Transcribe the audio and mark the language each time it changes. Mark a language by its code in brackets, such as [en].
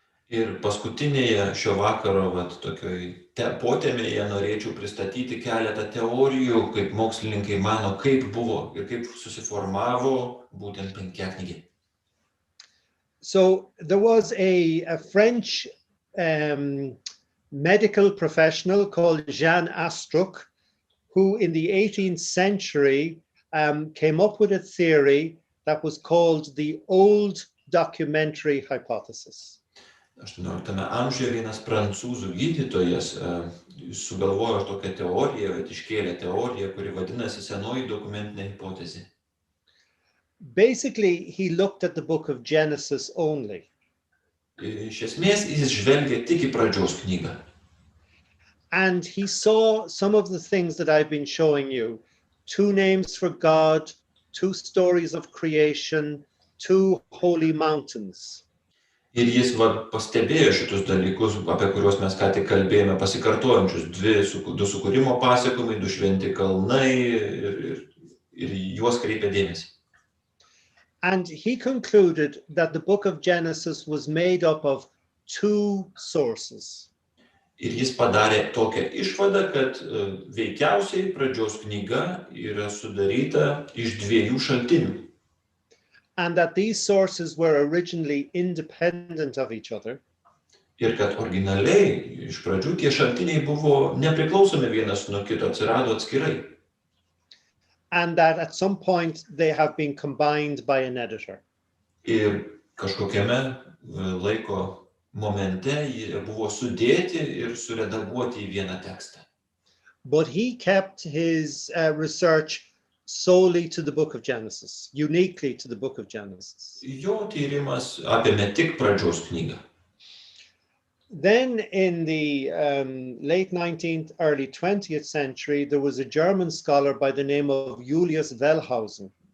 [lt] Ir paskutinėje šio vakaro tokioj potėmėje norėčiau pristatyti keletą teorijų, kaip mokslininkai mano, kaip buvo ir kaip susiformavo būtent Penkiaknygė. [en] So there was a French medical professional called Jean Astruc who in the 18th century came up with a theory that was called the old documentary hypothesis. [lt] 18 amžiuje vienas prancūzų gydytojas sugalvojo tokią teoriją, iškėlė teoriją, kuri vadinasi senoji dokumentinė hipotezė. [en] Basically, he looked at the book of Genesis only. [lt] Iš esmės, jis žvelgia tik į pradžios knygą. [en] And he saw some of the things that I've been showing you. 2 names for God, 2 stories of creation, 2 holy mountains. [lt] Ir jis pastebėjo šitus dalykus, apie kuriuos mes ką tik kalbėjome, pasikartojančius 2 sukūrimo pasakojimai, 2 šventi kalnai ir juos kreipė dėmesį. [en] And he concluded that the book of Genesis was made up of 2 sources. [lt] Ir jis padarė tokią išvadą, kad veikiausiai pradžios knyga yra sudaryta iš 2 šaltinių. [en] And that these sources were originally independent of each other. [lt] Ir kad originaliai iš pradžių tie šaltiniai buvo nepriklausomi vienas nuo kito, atsirado atskirai. [en] And that at some point they have been combined by an editor. [lt] Ir kažkokiame laiko momente jie buvo sudėti ir suredaguoti į vieną tekstą. [en] But he kept his research solely to the book of Genesis, uniquely to the book of Genesis. [lt] Jo tyrimas apėmė tik pradžios knygą. [en] Then in the late 19th, early 20th century, there was a German scholar by the name of Julius Wellhausen.